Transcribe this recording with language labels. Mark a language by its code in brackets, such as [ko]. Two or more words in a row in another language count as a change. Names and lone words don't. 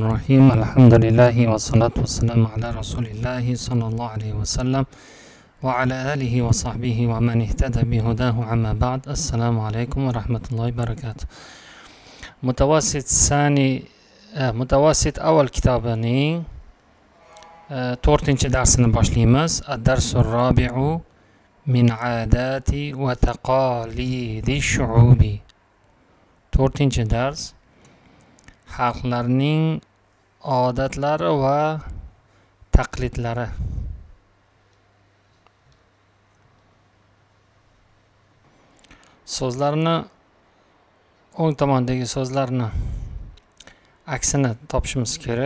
[ar] الرحيم الحمد لله والصلاة والسلام على رسول الله صلى الله عليه وسلم وعلى آله وصحبه ومن اهتدى بهداه عما بعد. السلام عليكم ورحمة الله وبركاته. [uz] Mutavassit avval kitobni to'rtinchi darsini boshlaymiz. [ar] الدرس الرابع من عادات وتقاليد الشعوب. [uz] To'rtinchi dars xalqlarning odatlari va taqlidlari. So'zlarni o'ng tomondagi so'zlarni aksini topishimiz kerak.